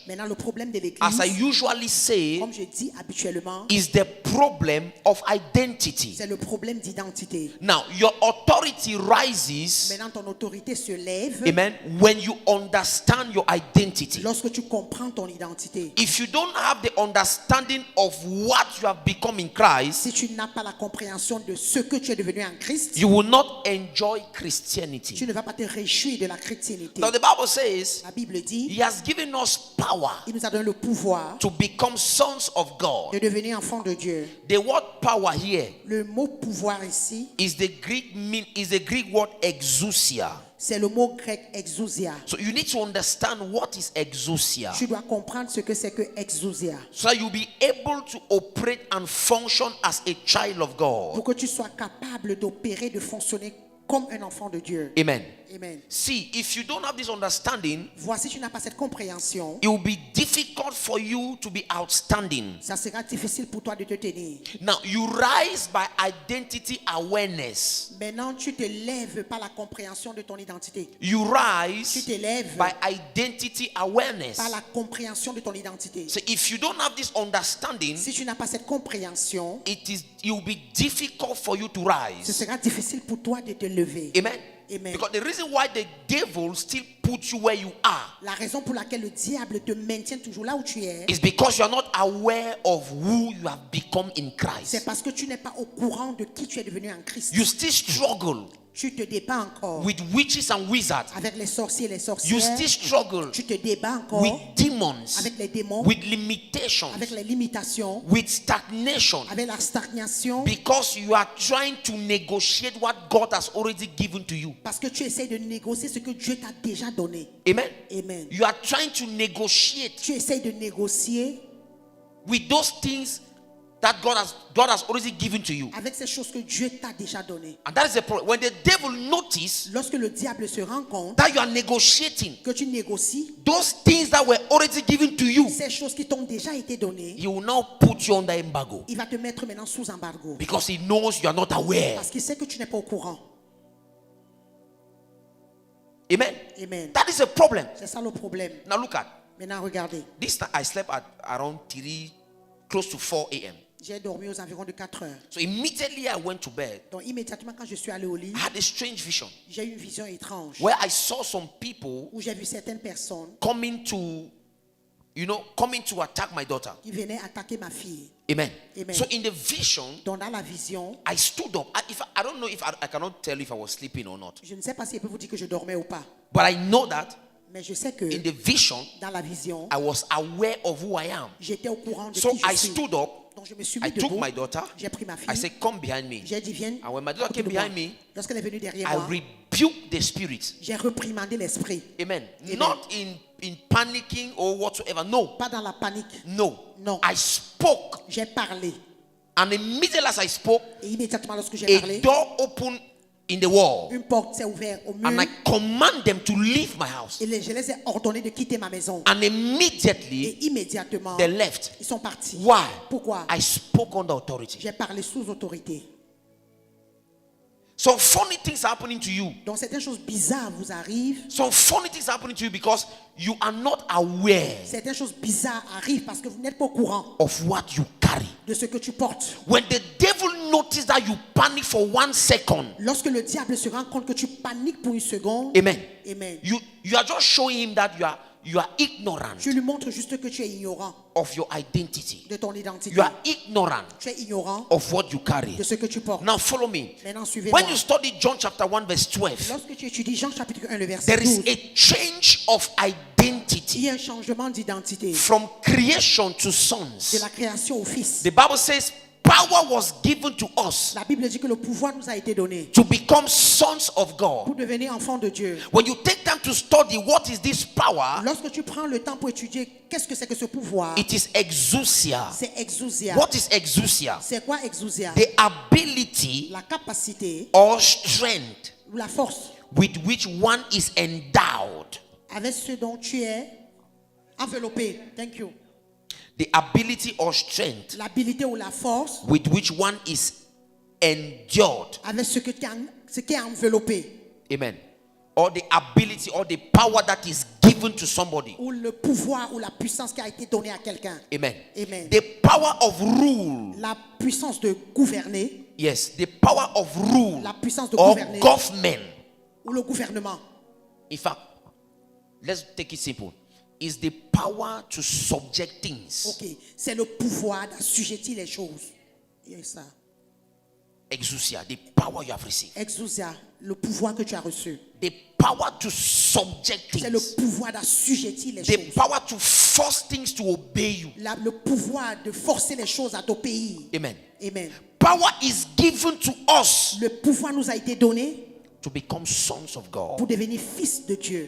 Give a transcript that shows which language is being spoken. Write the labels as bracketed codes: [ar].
[fr] Maintenant, le problème de [en] as I [fr] l'église, [en] usually say, [fr] comme je dis habituellement, [en] is the problem of identity. [fr] c'est le problème d'identité. [en] Now, your authority rises, [fr] Maintenant, ton autorité se lève [en] amen, when you understand your identity. [fr] lorsque tu comprends ton identité. [en] If you don't have the understanding of what you have become in Christ, [fr] Si tu n'as pas la compréhension de ce que tu es devenu en Christ, [en] you will not enjoy [fr] tu [en] Christianity. [fr] ne vas pas te réjouir de la chrétienté. [en] Now, the Bible says [fr] La Bible dit, [en] He has given us power [fr] il nous a donné le pouvoir [en] to become sons of God. [fr] de devenir enfants de Dieu. [en] The word power here [fr] Le mot pouvoir ici, [en] is the Greek word exousia. [fr] c'est le mot grec exousia. [en] So you need to understand what is exousia, [fr] Tu dois comprendre ce que c'est que exousia [en] so that you'll be able to operate and function as a child of God. [fr] pour que tu sois capable d'opérer, de fonctionner comme un enfant de Dieu. [en] Amen. [fr] Amen. [en] See, if you don't have this understanding, [fr] Voici, tu n'as pas cette compréhension, [en] it will be difficult for you to be outstanding. [fr] ça sera difficile pour toi de te tenir. [en] Now, you rise by identity awareness. [fr] Maintenant, tu te lèves par la compréhension de ton identité. [en] You [fr] Tu [en] rise [fr] te lèves [en] by identity awareness. [fr] par la compréhension de ton identité. [en] So if you don't have this understanding, [fr] Si tu n'as pas cette compréhension, [en] it will be difficult for you to [fr] ce [en] rise. [fr] sera difficile pour toi de te lever. [en] Amen. [fr] Amen. [en] Because the reason why the devil still puts you where you are [fr] La raison pour laquelle le diable te maintient toujours là où tu es, [en] is because you are not aware of who you have become in [fr] c'est [en] Christ. [fr] parce que tu n'es pas au courant de qui tu es devenu en Christ. [en] You still struggle [fr] Tu te débats encore [en] with witches and wizards. [fr] avec les sorciers et les [en] You [fr] sorcières. [en] still struggle [fr] Tu te débats encore [en] with demons, [fr] avec les démons, [en] with limitations, [fr] avec les limitations, [en] with stagnation, [fr] avec la stagnation, [en] because you are trying to negotiate what God has already given to you. [fr] parce que tu essaies de négocier ce que Dieu t'a déjà donné. [en] Amen. [fr] Amen. [en] You are trying to negotiate [fr] Tu essaies de négocier [en] with those things that God has already given to you. [fr] avec ces choses que Dieu t'a déjà données. [en] And that is the problem. When the devil notices [fr] Lorsque le diable se rend compte [en] that you are negotiating [fr] que tu négocies [en] those things that were already given to you, [fr] ces choses qui t'ont déjà été données, [en] he will now put you under embargo, [fr] il va te mettre maintenant sous embargo. [en] because he knows you are not aware. [fr] Parce qu'il sait que tu n'es pas au courant. [en] Amen. [fr] Amen. [en] That is a problem. [fr] C'est ça le problème. [en] Now look at [fr] Maintenant, regardez. [en] this time. I slept at around 3, close to 4 a.m. [fr] J'ai dormi aux environs de 4 heures. [en] So immediately I went to bed. [fr] Donc, immédiatement, quand je suis allé au lit, [en] I had a strange vision [fr] j'ai eu une vision étrange [en] where I saw some people [fr] où j'ai vu certaines personnes [en] coming to attack my daughter. [fr] qui venaient attaquer ma fille. [en] Amen. [fr] Amen. [en] So in the vision, [fr] Donc, dans la vision, [en] I stood up. I don't know if I cannot tell if I was sleeping or not, [fr] je ne sais pas si elle peut vous dire que je dormais ou pas. [en] but I know that [fr] Mais je sais que [en] in the vision, [fr] dans la vision, [en] I was aware of who I am. [fr] j'étais au courant de [en] So [fr] qui je [en] I [fr] suis. [en] stood up. [fr] Donc, je me suis [en] I [fr] mis [en] took [fr] debout. [en] my daughter. [fr] J'ai pris ma [en] I [fr] fille. [en] said, "Come behind me." [fr] J'ai dit, viens. [en] And when my daughter [fr] à côté [en] came [fr] de moi. [en] behind me, [fr] Lorsqu'elle est venue derrière [en] I [fr] moi, [en] rebuked the spirit. [fr] j'ai reprimandé l'esprit. [en] Amen. [fr] Amen. [en] Not in panicking or whatsoever. No. [fr] Pas dans la panique. [en] No. [fr] Non. [en] I spoke. [fr] J'ai parlé. [en] And immediately as I spoke, [fr] Et immédiatement, lorsque j'ai [en] a [fr] parlé, [en] door opened in the wall. [fr] une porte s'est ouverte au mur. [en] And I command them to leave my house. [fr] Et je les ai ordonnés de quitter ma maison. [en] And immediately [fr] Et immédiatement, [en] they left. [fr] ils sont partis. [en] Why? [fr] Pourquoi? [en] I spoke under authority. [fr] J'ai parlé sous autorité. [en] Some funny things are happening to you. [fr] Donc certaines choses bizarres vous arrivent. [en] Some funny things are happening to you because you are not aware [fr] Certaines choses bizarres arrivent parce que vous n'êtes pas au courant [en] of what you carry. [fr] de ce que tu portes. [en] When the devil notices that you panic for 1 second, [fr] Lorsque le diable se rend compte que tu paniques pour une seconde, [en] amen. [fr] amen, [en] You are just showing him that you are ignorant [fr] tu lui montres juste que tu es ignorant [en] of your identity. [fr] de ton identité. [en] You are ignorant [fr] Tu es ignorant [en] of what you carry. [fr] de ce que tu portes. [en] Now follow me. [fr] Maintenant, suivez-moi. [en] When you study John chapter 1 verse 12, [fr] Lorsque tu étudies Jean chapitre 1, le verset [en] there is [fr] 12, [en] a change of [fr] il [en] identity [fr] y a un changement d'identité [en] from creation to [fr] de [en] sons. [fr] la création au Fils. [en] The Bible says power was given to us [fr] La Bible dit que le pouvoir nous a été donné [en] to become sons of God. [fr] pour devenir enfants de Dieu. [en] When you take time to study what is this power, [fr] Lorsque tu prends le temps pour étudier qu'est-ce que c'est que ce pouvoir, [en] it is exousia. [fr] c'est exousia. [en] What is exousia? [fr] C'est quoi exousia? [en] The ability [fr] La capacité [en] or strength [fr] ou la force [en] with which one is endowed. [fr] avec ce dont tu es enveloppé. [en] Thank you. The ability or strength [fr] L'habilité ou la force [en] with which one is endured. [fr] avec ce que tu as, ce qui est enveloppé. [en] Amen. Or the ability or the power that is given to somebody. [fr] Ou le pouvoir ou la puissance qui a été donnée à quelqu'un. [en] Amen. [fr] Amen. [en] The power of rule. [fr] La puissance de gouverner. [en] Yes, the power of rule [fr] La puissance de [en] or [fr] gouverner. [en] government. [fr] Ou le gouvernement. [en] In fact, let's take it simple. Is the power to subject things. [fr] Ok, c'est le pouvoir d'assujettir les choses. Et ça. [en] Exousia, the power you have received. [fr] Exousia, le pouvoir que tu as reçu. [en] The power to subject [fr] C'est le [en] things. [fr] pouvoir d'assujettir les [en] The [fr] choses. [en] power to force things to obey you. [fr] Le pouvoir de forcer les choses à t'obéir. [en] Amen. [fr] Amen. [en] Power is given to us [fr] Le pouvoir nous a été donné [en] to become sons of God. [fr] pour devenir fils de Dieu.